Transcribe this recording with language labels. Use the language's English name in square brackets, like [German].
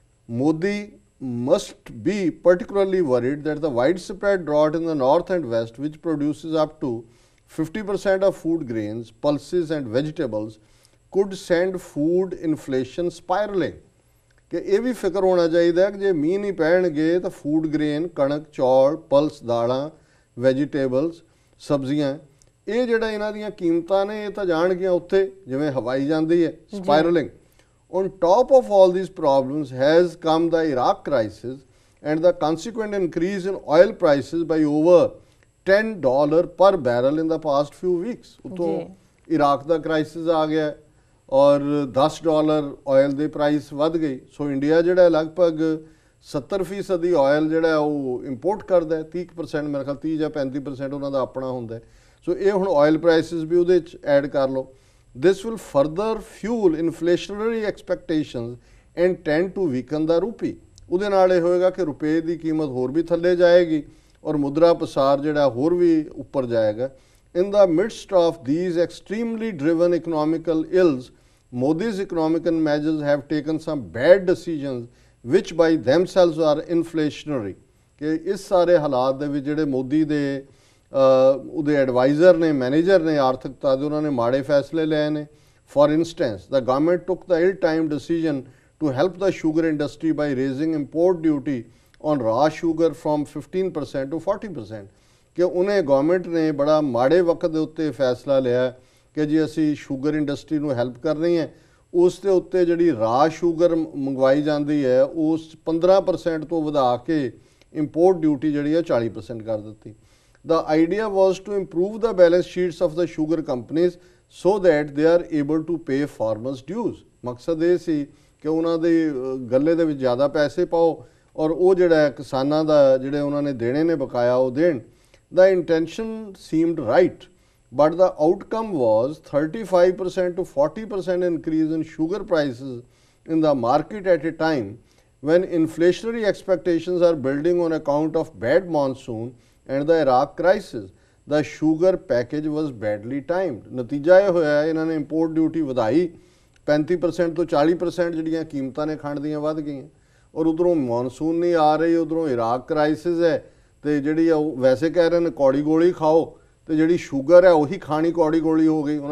[English] Modi must be particularly worried that the widespread drought in the north and west, which produces up to 50% of food grains, pulses and vegetables, could send food inflation spiraling। [Punjabi] कि ਇਹ ਵੀ ਫਿਕਰ ਹੋਣਾ ਚਾਹੀਦਾ ਕਿ ਜੇ ਮੀਂਹ ਨਹੀਂ ਪੈਣਗੇ ਤਾਂ ਫੂਡ ਗ੍ਰੇਨ, ਕਣਕ, ਚੌਲ, ਪਲਸ, ਦਾਲਾਂ, ਵੈਜੀਟੇਬਲਸ, ਸਬਜ਼ੀਆਂ, ਇਹ ਜਿਹੜਾ ਇਹਨਾਂ ਦੀਆਂ ਕੀਮਤਾਂ ਨੇ ਇਹ ਤਾਂ ਜਾਣਗੀਆਂ ਉੱਥੇ ਜਿਵੇਂ ਹਵਾਈ ਜਾਂਦੀ ਹੈ, ਸਪਾਇਰਲਿੰਗ। [English] On top of all these problems has come the Iraq crisis and the consequent increase in oil prices by over $10 per barrel in the past few weeks। [Punjabi] ਉਤੋਂ ਇਰਾਕ ਦਾ ਕ੍ਰਾਈਸਿਸ ਆ ਗਿਆ ਔਰ $10 ਆਇਲ ਦੇ ਪ੍ਰਾਈਸ ਵੱਧ ਗਈ। So India ਜਿਹੜਾ ਲਗਭਗ 70% oil ਜਿਹੜਾ ਉਹ ਇੰਪੋਰਟ ਕਰਦਾ ਹੈ, 30% ਮੇਰੇ ਖਿਆਲ 30 ਜਾਂ 35% ਉਹਨਾਂ ਦਾ ਆਪਣਾ ਹੁੰਦਾ। ਸੋ ਇਹ ਹੁਣ ਆਇਲ ਪ੍ਰਾਈਸਿਸ ਵੀ ਉਹਦੇ 'ਚ ਐਡ ਕਰ ਲਓ। [English] This will further fuel inflationary expectations and tend to weaken the rupee। [Punjabi] ਉਹਦੇ ਨਾਲ ਇਹ ਹੋਏਗਾ ਕਿ ਰੁਪਏ ਦੀ ਕੀਮਤ ਹੋਰ ਵੀ ਥੱਲੇ ਜਾਏਗੀ ਔਰ ਮੁਦਰਾ ਪਸਾਰ ਜਿਹੜਾ ਹੋਰ ਵੀ ਉੱਪਰ ਜਾਏਗਾ। [English] In the midst of these extremely driven economical ills, Modi's economic measures have taken some bad decisions which by themselves are inflationary। [Punjabi] ਕਿ ਇਸ ਸਾਰੇ ਹਾਲਾਤ ਦੇ ਵਿੱਚ ਜਿਹੜੇ ਮੋਦੀ ਦੇ ਉਹਦੇ ਐਡਵਾਈਜ਼ਰ ਨੇ, ਮੈਨੇਜਰ ਨੇ ਆਰਥਿਕਤਾ ਦੇ, ਉਹਨਾਂ ਨੇ ਮਾੜੇ ਫੈਸਲੇ ਲਏ ਨੇ। [English] For instance the government took the ill-timed decision to help the sugar industry by raising import duty on raw sugar from 15% to 40%। [Punjabi] ਕਿ ਉਹਨੇ ਗਵਰਨਮੈਂਟ ਨੇ ਬੜਾ ਮਾੜੇ ਵਕਤ ਦੇ ਉੱਤੇ ਫੈਸਲਾ ਲਿਆ ਕਿ ਜੀ ਅਸੀਂ ਸ਼ੂਗਰ ਇੰਡਸਟਰੀ ਨੂੰ ਹੈਲਪ ਕਰਨੀ ਹੈ। ਉਸ ਦੇ ਉੱਤੇ ਜਿਹੜੀ ਰਾ ਸ਼ੂਗਰ ਮੰਗਵਾਈ ਜਾਂਦੀ ਹੈ ਉਸ 15% ਤੋਂ ਵਧਾ ਕੇ ਇੰਪੋਰਟ ਡਿਊਟੀ ਜਿਹੜੀ ਹੈ 40% ਕਰ ਦਿੱਤੀ। [English] The idea was to improve the balance sheets of the sugar companies so that they are able to pay farmers dues। [Punjabi] ਮਕਸਦ ਇਹ ਸੀ ਕਿ ਉਹਨਾਂ ਦੇ ਗੱਲੇ ਦੇ ਵਿੱਚ ਜ਼ਿਆਦਾ ਪੈਸੇ ਪਾਓ ਔਰ ਉਹ ਜਿਹੜਾ ਕਿਸਾਨਾਂ ਦਾ ਜਿਹੜੇ ਉਹਨਾਂ ਨੇ ਦੇਣੇ ਨੇ ਬਕਾਇਆ ਉਹ ਦੇਣ। [English] The intention seemed right, but the outcome was 35% to 40% increase in sugar prices in the market at a time when inflationary expectations are building on account of bad monsoon and the Iraq crisis। The sugar package was badly timed। [Punjabi] ਨਤੀਜਾ ਇਹ ਹੋਇਆ ਇਹਨਾਂ ਨੇ import duty ਵਧਾਈ 35% ਤੋਂ 40% ਜਿਹੜੀਆਂ ਕੀਮਤਾਂ ਨੇ ਖੰਡ ਦੀਆਂ ਵੱਧ ਗਈਆਂ ਔਰ ਉਧਰੋਂ ਮੌਨਸੂਨ ਨਹੀਂ ਆ ਰਹੀ, ਉਧਰੋਂ ਇਰਾਕ ਕ੍ਰਾਈਸਿਸ ਹੈ ਤੇ ਜਿਹੜੀ ਉਹ ਵੈਸੇ ਕਹਿ ਰਹੇ ਨੇ ਕੌੜੀ ਗੋਲੀ ਖਾਓ ਤੇ ਜਿਹੜੀ ਸ਼ੂਗਰ ਹੈ ਉਹੀ ਖਾਣੀ ਕੌੜੀ ਗੋਲੀ ਹੋ ਗਈ।